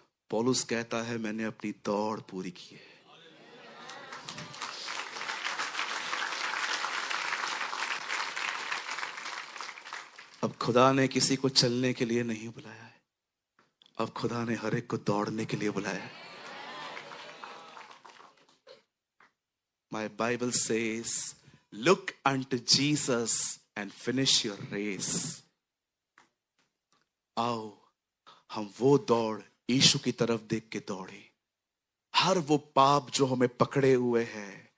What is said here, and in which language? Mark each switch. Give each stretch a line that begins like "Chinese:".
Hindi: पौलुस कहता है मैंने अपनी दौड़ पूरी की है। अब खुदा ने किसी को चलने के लिए नहीं बुलाया है, अब खुदा ने हर एक को दौड़ने के लिए बुलाया है।
English: My Bible says, look unto Jesus and finish your race.
Hindi: आओ हम वो दौड़ यीशु की तरफ देख के दौड़े। हर वो पाप जो हमें पकड़े हुए है,